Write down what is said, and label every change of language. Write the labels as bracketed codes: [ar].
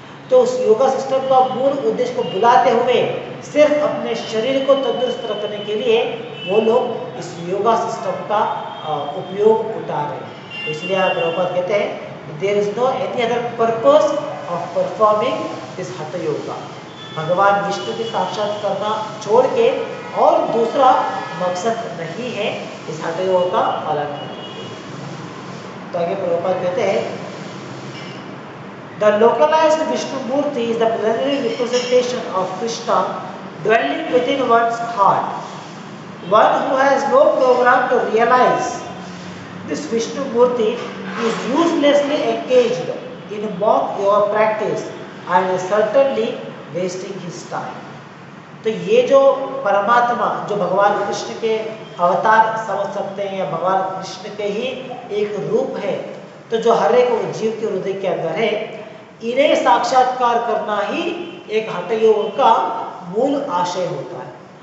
[hi] तो उस योगा सिस्टम का मूल उद्देश्य को भुलाते हुए सिर्फ अपने शरीर को तंदुरुस्त रखने के लिए वो लोग इस योगा सिस्टम का उपयोग उठा रहे हैं। इसलिए आप प्रभुपाद कहते हैं [en] There is no any other purpose of performing this hatha yoga. [hi] भगवान विष्णु के साक्षात करना छोड़ के और दूसरा मकसद नहीं है इस हठ योग का पालन करना। तो आगे प्रभुपाद कहते हैं [en] The localized Vishnu Murti is the plenary representation of Krishna dwelling within one's heart. One who has no program to realize this Vishnu Murti is uselessly engaged in mock yoga practice and is certainly wasting his time. [hi] तो ये जो परमात्मा जो भगवान कृष्ण के अवतार समझ सकते हैं या भगवान कृष्ण के ही एक रूप है, तो जो हर एक जीव के हृदय के अंदर है, इन्हें साक्षात्कार करना ही एक हठ योग का मूल आशय होता है।